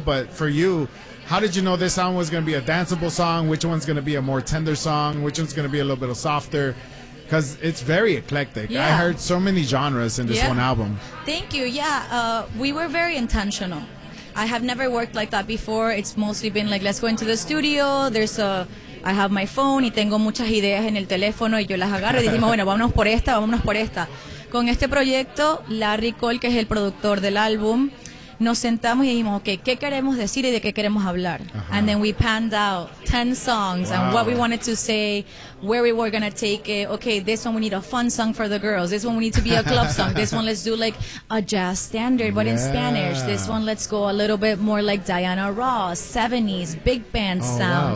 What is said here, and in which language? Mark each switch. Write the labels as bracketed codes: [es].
[en] But for you, how did you know this song was going to be a danceable song? Which one's going to be a more tender song? Which one's going to be a little bit softer? Because it's very eclectic. Yeah. I heard so many genres in this one album. Thank you. Yeah, we were very intentional. I have never worked like that before. It's mostly been like, let's go into the studio. There's a... I have my phone [es] y tengo muchas ideas en el teléfono y yo las agarro y dijimos, bueno, vámonos por esta. Con este proyecto, Larry Cole, que es el productor del álbum, nos sentamos y dijimos, okay, ¿qué queremos decir y de qué queremos hablar? Uh-huh. [en] And then we panned out 10 songs and what we wanted to say, where we were going to take it. Okay, this one we need a fun song for the girls. This one we need to be a club song. This one let's do like a jazz standard, but in Spanish. This one let's go a little bit more like Diana Ross, 70s, big band sound.